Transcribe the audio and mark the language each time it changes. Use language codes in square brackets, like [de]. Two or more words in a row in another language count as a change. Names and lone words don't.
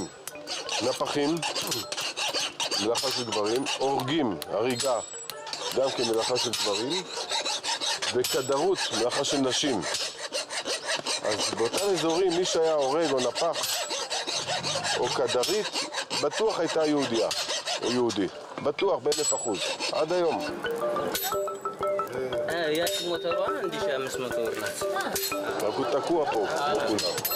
[he] נפחים, מלאכה של גברים, הורגים, הריגה, גם כן מלאכה של גברים, וכדרות, מלאכה של נשים. אז באותם אזורים מי שהיה הורג או נפח או כדרית, בטוח הייתה יהודיה או יהודי. בטוח ב1,000%, עד היום. [am] ያቺ ሞተሯ 1500 ብር ናት። [he] רק תקוע פה, כולם.